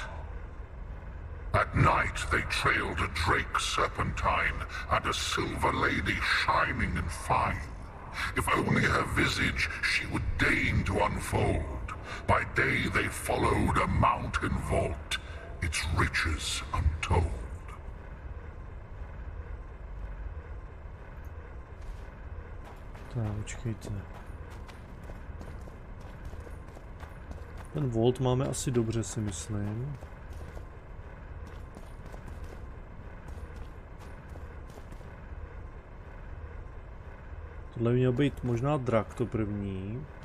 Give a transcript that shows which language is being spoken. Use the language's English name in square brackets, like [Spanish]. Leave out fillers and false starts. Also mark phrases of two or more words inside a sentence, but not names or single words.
[English] At night they trailed a drake serpentine and a silver lady shining and fine. If only her visage she would deign to unfold. By day they followed a mountain vault, its riches untold. [Czech] Tak, počkejte. Ten volt máme asi dobře, si myslím. Tohle by měl být možná drak to první.